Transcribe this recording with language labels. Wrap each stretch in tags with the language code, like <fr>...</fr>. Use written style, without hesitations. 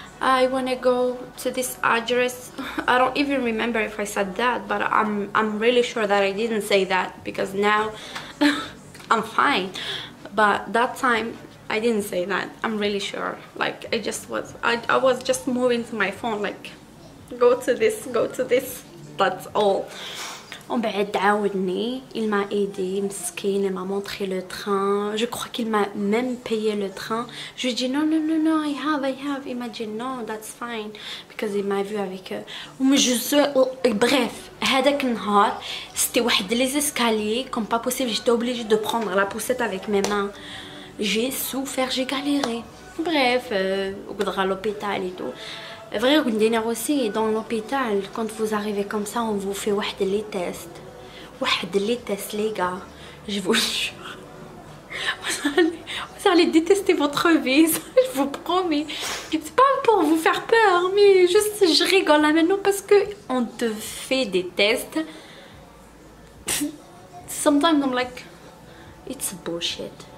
<en>I wanna go to this address. I don't even remember if I said that, but I'm really sure that I didn't say that because now I'm fine. But that time I didn't say that. I'm really sure. Like I was just moving to my phone like go to this. That's all.</en> <fr>On</fr> <ar>بعد عاودني,</ar> <fr>il m'a aidé,</fr> <ar>مسكين,</ar> <fr>il m'a montré le train. Je crois qu'il m'a même payé le train. Je lui ai dit non,</fr> <en>I have.</en> <fr>Il m'a dit non,</fr> <en>that's fine. Because</en> <fr>il m'a vu avec... Bref,</fr> <ar>هذاك النهار,</ar> <fr>c'était واحد les escaliers, comme pas possible, j'étais obligée de prendre la poussette avec mes mains. J'ai souffert, j'ai galéré. Bref, à l'hôpital et tout. Vrai, aussi dans l'hôpital, quand vous arrivez comme ça, on vous fait les tests. Les tests, les gars. Je vous jure. Vous allez détester votre vie, ça, je vous promets. C'est pas pour vous faire peur, mais juste je rigole là maintenant parce que on te fait des tests.</fr> <en>Sometimes I'm like, it's bullshit.</en>